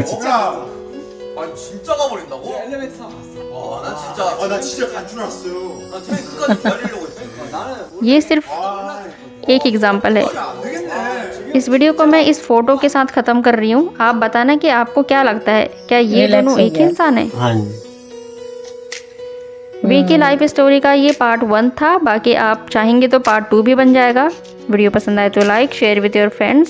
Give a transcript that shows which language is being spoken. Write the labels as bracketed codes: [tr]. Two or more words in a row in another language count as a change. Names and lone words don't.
[ko] 진짜. 아니 진짜 가버린다고? 엘리베이터 타고 갔어. 와 난 진짜 나 진짜 간 줄 알았어요. 나 트레인 끝까지 기다리려고 했어. 나는 [hi] ये सिर्फ एक एग्जाम्पल है। [ko] 안 되겠네. [hi] इस वीडियो को मैं इस फोटो के साथ ख़त्म कर रही हूँ। आप बताना कि आपको क्या लगता है, क्या ये Relax दोनों हो एक ही गया। इंसान है? हाँ जी। वी की [en] life story [hi] का ये पार्ट 1 था। बाकी आप चाहेंगे तो पार्ट 2 भी बन जाएगा। वीडियो पसंद आए तो [en] like share with your friends.